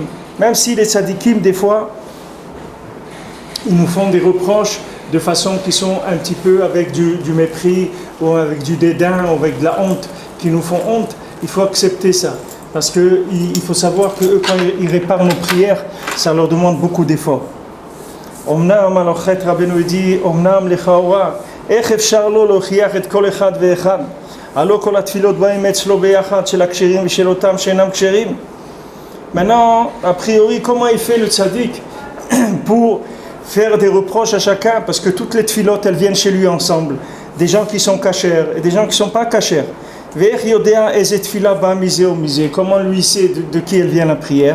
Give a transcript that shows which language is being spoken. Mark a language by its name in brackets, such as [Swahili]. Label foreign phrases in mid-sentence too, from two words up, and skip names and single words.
[French] Même si les tzadikim, des fois, ils nous font des reproches de façon qui sont un petit peu avec du mépris, ou avec du dédain, ou avec de la honte. qui nous font honte, il faut accepter ça. Parce qu'il faut savoir qu'eux, quand ils réparent nos prières, ça leur demande beaucoup d'efforts. [Hebrew] Omnam, [French] alors Chet Rabbeinu dit, [Hebrew] אמנם לכאורה, איך אפשר לו להוכיח את כל אחד ואחד? הלא כל התפילות באים אצלו ביחד של הכשרים ושל אותם שאינם כשרים. [French] Maintenant, a priori, comment il fait le tzaddik pour faire des reproches à chacun? Parce que toutes les tfilotes, elles viennent chez lui ensemble. Des gens qui sont cachers et des gens qui ne sont pas cachers. Comment lui sait de qui elle vient la prière?